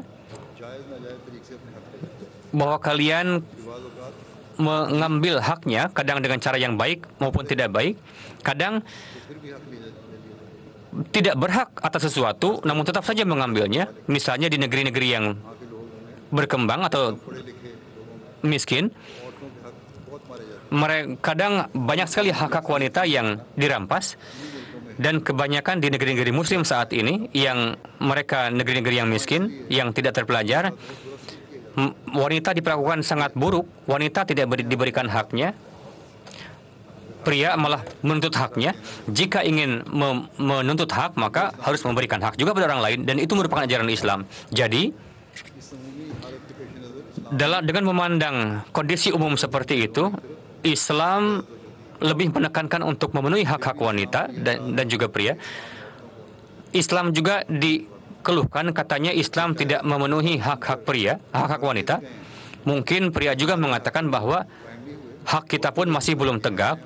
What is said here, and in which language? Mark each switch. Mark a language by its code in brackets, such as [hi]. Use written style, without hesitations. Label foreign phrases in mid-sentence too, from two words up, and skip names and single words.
[ur] جائز ناجائز طریقے سے اپنے حق لے لیتے ہیں. [id] bahwa kalian [ur] کہ بعض اوقات [id] mengambil haknya, kadang dengan cara yang baik maupun tidak baik, kadang [ur] پھر بھی حق لے لیا. [id] tidak berhak atas sesuatu, namun tetap saja mengambilnya. Misalnya di negeri-negeri yang [ur] وہاں کے لوگ انہیں [id] berkembang atau [ur] پڑھے لکھے لوگوں میں [id] miskin, [ur] عورتوں کے حق بہت مارے جاتے [id] mereka kadang banyak sekali hak-hak wanita yang dirampas. Dan kebanyakan di negeri-negeri Muslim saat ini, yang mereka negeri-negeri yang miskin, yang tidak terpelajar, wanita diperlakukan sangat buruk. Wanita tidak diberikan haknya. Pria malah menuntut haknya. Jika ingin menuntut hak, maka harus memberikan hak juga pada orang lain. Dan itu merupakan ajaran Islam. Jadi, [ur] हैं। اس عمومی حالت کے پیش نظر [id] dengan memandang kondisi umum seperti itu, Islam lebih menekankan untuk memenuhi hak-hak wanita dan juga pria. Islam juga dikeluhkan, katanya Islam tidak memenuhi hak-hak pria, hak-hak wanita. Mungkin pria juga mengatakan bahwa hak kita pun masih belum tegak.